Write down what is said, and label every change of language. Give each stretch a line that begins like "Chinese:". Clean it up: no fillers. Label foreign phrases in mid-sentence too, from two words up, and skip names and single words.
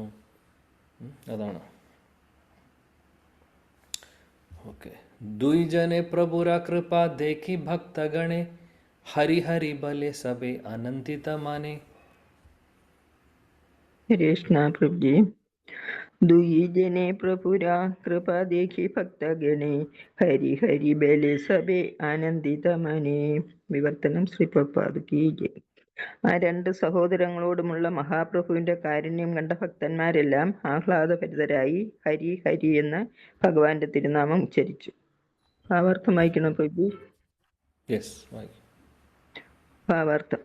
Malayalam: അതാണ്. ഓക്കെ.
Bangla: দ্বিজনে প্রভুর কৃপা দেখি ভক্তগণে হরি হরি বলে সবে আনন্দিত মনে.
Malayalam: കൃഷ്ണ പ്രഭുജി.
Bangla: দুই জনে প্রভুর কৃপা দেখি ভক্ত গণে হরি হরি বলে সবে আনন্দিত মনে.
Hindi: വിവർത്തനം श्री प्रभुपाद की जय.
Malayalam: ആ രണ്ട് സഹോദരങ്ങളോടുമുള്ള മഹാപ്രഭുവിന്റെ കാരുണ്യം കണ്ട ഭക്തന്മാരെല്ലാം ആഹ്ലാദഭരിതരായി ഹരി ഹരി എന്ന് ഭഗവാന്റെ തിരുനാമം ഉച്ചരിച്ചു. ഭാവാർത്ഥം വായിക്കണം പ്രഭു. ഭാവാർത്ഥം.